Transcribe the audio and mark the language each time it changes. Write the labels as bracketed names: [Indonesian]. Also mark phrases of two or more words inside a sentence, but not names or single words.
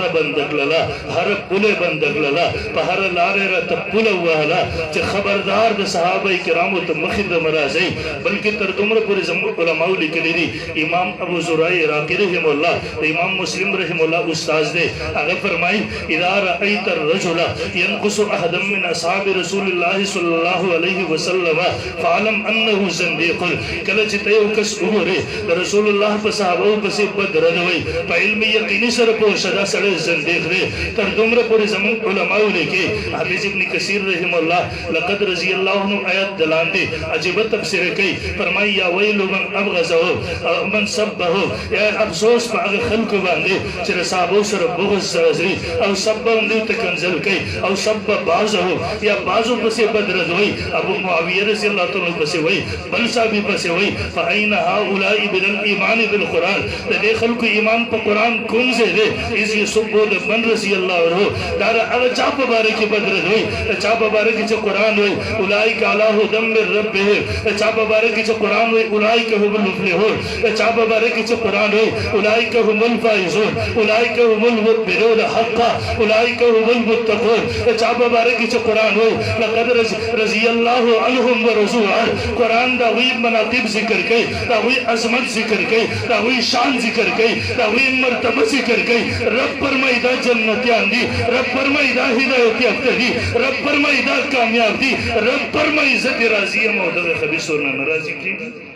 [Pashto] بند کړله هر پوله بند کړله په هر لارې راته پوله ووهله چې خبردار د صحابه کرامو ته مخې ته مه راځئ بلکې تر دومره پورې زموږ علماو لیکلي دي امام ابو زرعی عراقي [Arabic] رحم الله [Pashto] د امام مسلم [Arabic] رحم الله [Pashto] استاذ دی هغه فرمایي [Arabic] اذا رأیت الرجل ينقص احدا من اصحاب رسول الله صلی الله علیه وسلم فعلم انه زنديق [Pashto] کله چې ته یو کس وګورې د رسول الله په صحابو پسې بد ردوي په علم یقیني سره شدا سړی زندیق دی تر دومره پورې زموږ علماو لیکي حافظ ابن کثیر [Arabic] رحم الله لقد رضی الله عنه [Pashto] آیات دلاندې عجیبه تفسیر کوي فرمایي [Arabic] یا ویل من ابغضه من سبه [Pashto] یا افسوس په هغه خلکو باندې چې د صحابو سره بغض سره او سب هم دوی ته کنځل کوي او سب بعضه یا بعضو پسې بد رد وایي ابو معاویه [Arabic] رضی الله تعالی [Pashto] پسې وایي بل صحابي پسې وایي [Arabic] فأین هؤلاء من الایمان بالقرآن [Pashto] د دې خلکو ایمان په قرآن کوم ځای دی [Arabic] اذ یسبو من رضی الله عنه [Pashto] دا هغه چا په باره کې بد رد وایي چا په باره کې چې قرآن وایي [Arabic] اولئک علی هدی من [Pashto] ربهم چا په باره کې چې قرآن وایي [Arabic] اولئک هم المفلحون [Pashto] چا په باره کې چې قرآن وایي [Arabic] اولئک هم الفائزون اولئک هم المؤمنون حقا اولئک هم المتقون [Pashto] چا په باره کې چې قرآن وایي [Arabic] لقد رضی الله عنهم ورضوا عنه [Pashto] قرآن دا وی مناقب ذکر کوي دا وی عظمت ذکر کوي دا وی شان ذکر کوي دا وی مرتبه ذکر کوي رب فرمائی دا جنتیان دی رب فرمائی دا ہدایت یافته دی رب فرمائی دا کامیاب دی رب فرمائی عزت راضی او دغه خبيثو نه ناراضي کیږي